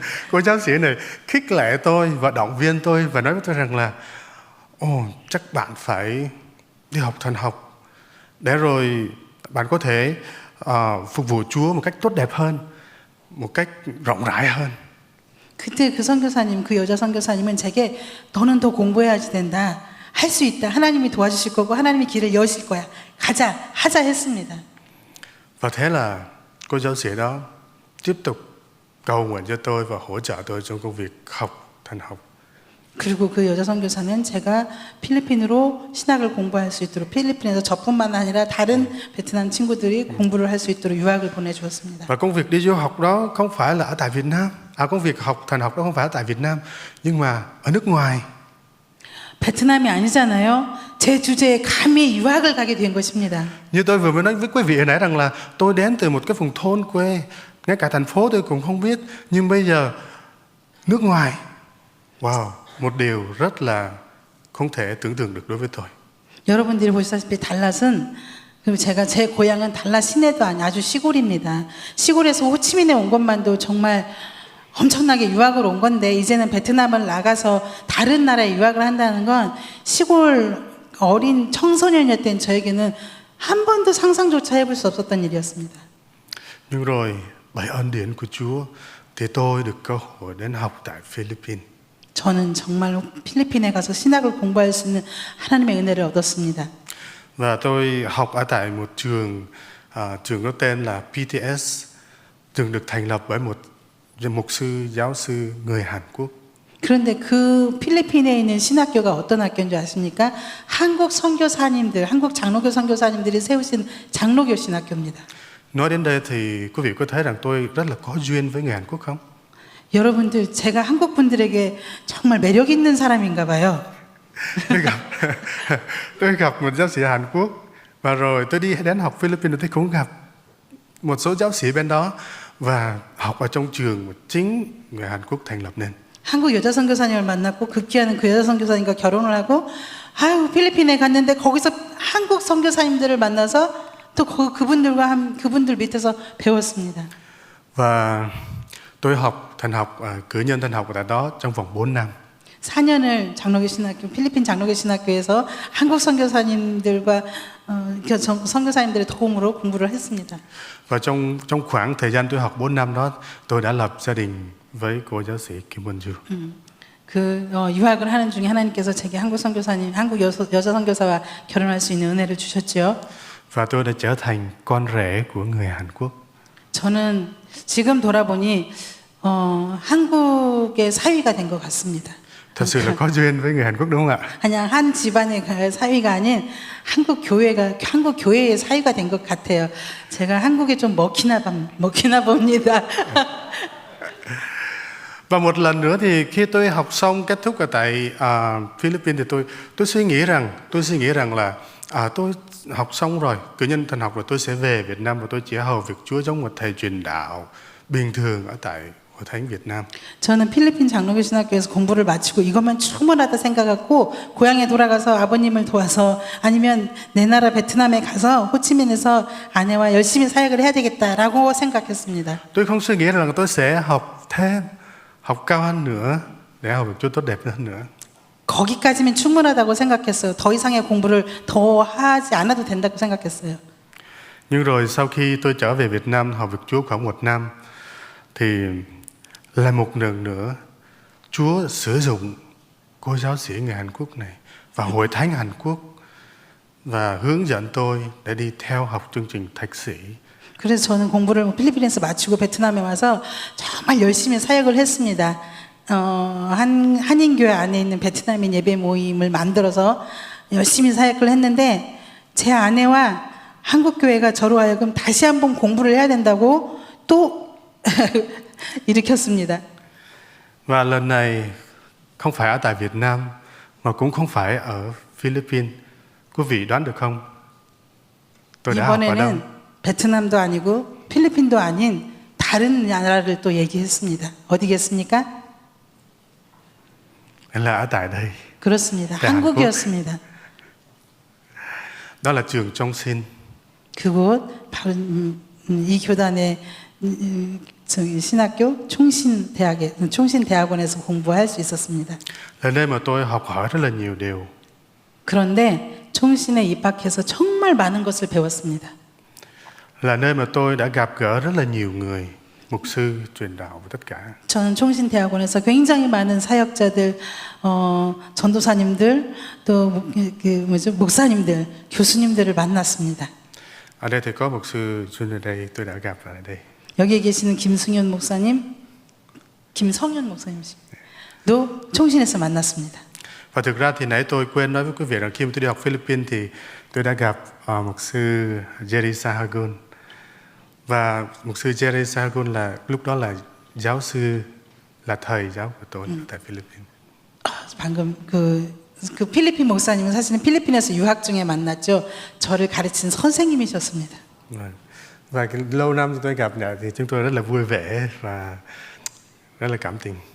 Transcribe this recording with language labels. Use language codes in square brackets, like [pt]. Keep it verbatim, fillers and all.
[vi] Cô giáo sĩ này khích lệ tôi và động viên tôi và nói với tôi rằng là ồ, chắc bạn phải đi học thần học để rồi bạn có thể uh, phục vụ Chúa một cách tốt đẹp hơn, một cách rộng rãi hơn. [ko] 그때 그 선교사님, 그 여자 선교사님은 제게 너는 더 공부해야지 된다. 할 수 있다. 하나님이 도와주실 거고 하나님이 길을 여실 거야. 가자, 하자 했습니다. [vi] Và thế là cô giáo sĩ đó tiếp tục cầu nguyện cho tôi và hỗ trợ tôi trong công việc học thần học. [ko] 그리고 그 여자 선교사는 제가 필리핀으로 신학을 공부할 수 있도록 필리핀에서 저뿐만 아니라 다른 베트남 친구들이 공부를 할 수 있도록 유학을 보내주었습니다. [vi] Và công việc đi du học đó không phải là ở tại Việt Nam. À, công việc học thần học đó không phải ở tại Việt Nam, nhưng mà ở nước ngoài. [ko] 베트남이 아니잖아요. 제 주제에 감히 유학을 가게 된 것입니다. [vi] Như tôi vừa mới nói với quý vị hồi nãy rằng là tôi đến từ một cái vùng thôn quê, ngay cả thành phố tôi cũng không biết, nhưng bây giờ nước ngoài. Wow, một điều rất là không thể tưởng tượng được đối với tôi. [ko] 여러분들이 보시다시피 달랏은 그리고 제가 제 고향은 달랏 시내도 아니 아주 시골입니다. 시골에서 호치민에 온 것만도 정말 엄청나게 유학을 온 건데 이제는 베트남을 나가서 다른 나라에 유학을 한다는 건 시골 어린 청소년이었던 저에게는 한 번도 상상조차 해볼 수 없었던 일이었습니다. [vi] Nhưng rồi bởi ơn điển của Chúa thì tôi được cơ hội đến học tại Philippines. [ko] 저는 정말로 필리핀에 가서 신학을 공부할 수 있는 하나님의 은혜를 얻었습니다. [vi] Và tôi học ở tại một trường à, trường có tên là pê tê ét, trường được thành lập bởi một mục sư, giáo sư người Hàn Quốc. [ko] 그런데 그 필리핀에 있는 신학교가 어떤 학교인 줄 아십니까? 한국 선교사님들, 한국 장로교 선교사님들이 세우신 장로교 신학교입니다. [vi] Nói đến đây thì quý vị có thấy rằng tôi rất là có duyên với người Hàn Quốc không? [ko] 여러분들, 제가 한국 분들에게 정말 매력 있는 사람인가 봐요. [vi] tôi, gặp, tôi gặp một giáo sĩ Hàn Quốc và rồi tôi đi đến học Philippines thì cũng gặp một số giáo sĩ bên đó và học ở trong trường mà chính người Hàn Quốc thành lập nên. [ko] 한국 여자 선교사님을 만났고 급기야는 그 여자 선교사님과 결혼을 하고 아유 필리핀에 갔는데 거기서 한국 선교사님들을 만나서 또 그, 그분들과 한, 그분들 밑에서 배웠습니다. [vi] Và tôi học thần học cử nhân thần học ở tại đó trong vòng bốn năm. [ko] 사 년을 장로교 신학교 필리핀 장로교 신학교에서 한국 선교사님들과 어, 선교사님들의 도움으로 공부를 했습니다. [vi] Và trong trong khoảng thời gian tôi học bốn năm đó, tôi đã lập gia đình với cô giáo sĩ Kim Eun-ju. [ko] 음, 그 어, 유학을 하는 중에 하나님께서 제게 한국 선교사님, 한국 여, 여자 선교사와 결혼할 수 있는 은혜를 주셨지요. [vi] Và tôi đã trở thành con rể của người Hàn Quốc. [ko] 저는 지금 돌아보니 어, 한국의 사위가 된 것 같습니다. [vi] Thật sự là có duyên với người Hàn Quốc đúng không ạ? [ko] 그냥 한 집안의 사위가 아닌 한국 교회가 한국 교회의 사위가 된 것 같아요. 제가 한국에 좀 먹히나 봅, 먹히나 봅니다. [vi] Và một lần nữa thì khi tôi học xong kết thúc ở tại uh, Philippines thì tôi tôi suy nghĩ rằng tôi suy nghĩ rằng là à, tôi học xong rồi, cử nhân thần học rồi tôi sẽ về Việt Nam và tôi chỉ hầu việc Chúa giống một thầy truyền đạo bình thường ở tại của Thánh Việt Nam. [ko] 저는 필리핀 장로교신학교에서 공부를 마치고 이것만 충분하다 생각하고 고향에 돌아가서 아버님을 도와서 아니면 내 나라 베트남에 가서 호치민에서 아내와 열심히 사역을 해야 되겠다라고 생각했습니다. [vi] Tôi không suy nghĩ rằng tôi sẽ học thêm, học cao hơn nữa để học được chút tốt đẹp hơn nữa. [ko] 거기까지면 충분하다고 생각했어요. 더 이상의 공부를 더 하지 않아도 된다고 생각했어요. [vi] Nhưng rồi sau khi tôi trở về Việt Nam học việc Chúa khoảng một năm thì lại một lần nữa Chúa sử dụng cô giáo sĩ người Hàn Quốc này và Hội Thánh Hàn Quốc và hướng dẫn tôi để đi theo học chương trình thạc sĩ. [ko] 그래서 저는 공부를 필리핀에서 마치고 베트남에 와서 정말 열심히 사역을 했습니다. 어, 한 한인교회 안에 있는 베트남인 예배 모임을 만들어서 열심히 사역을 했는데 제 아내와 한국 교회가 저로 하여금 다시 한번 공부를 해야 된다고 또 일으켰습니다. [vi] Và lần này không phải ở tại Việt Nam mà cũng không phải ở Philippines. Quý vị đoán được không? Tôi đã học ở đâu? [ko] 베트남도 아니고 필리핀도 아닌 다른 나라를 또 얘기했습니다. 어디겠습니까? [vi] Là ở tại đây. [ko] 그렇습니다. 한국이었습니다. [vi] Đó là trường Trong Sin. [ko] 그곳 바로 음, 음, 이 교단의 음, 음, 신학교 총신 대학에 총신 대학원에서 공부할 수 있었습니다. [vi] Là nơi mà tôi học hỏi rất là nhiều điều. [ko] 그런데 총신에 입학해서 정말 많은 것을 배웠습니다. [vi] Là nơi mà tôi đã gặp gỡ rất là nhiều người, mục sư, truyền đạo và tất cả. [ko] 저는 총신 대학원에서 굉장히 많은 사역자들, 어, 전도사님들, 또 그 뭐죠? 목사님들, 교수님들을 만났습니다. [vi] Ở đây thì có mục sư chuyên ở đây, tôi đã gặp ở đây. [ko] 여기에 계시는 김승현 목사님, 김성현 목사님도 총신에서 만났습니다. [vi] Và thực ra thì nãy tôi quên nói với quý vị rằng khi tôi đi học Philippines thì tôi đã gặp uh, mục sư Jerry Sahagun. Và mục sư Jerry Sahagun là lúc đó là giáo sư, là thầy giáo của tôi 음. tại Philippines. [ko] 방금 그, 그 필리핀 목사님은 사실은 필리핀에서 유학 중에 만났죠. 저를 가르친 선생님이셨습니다. [vi] Và, và cái, lâu năm chúng tôi gặp nhau thì chúng tôi rất là vui vẻ và rất là cảm tình.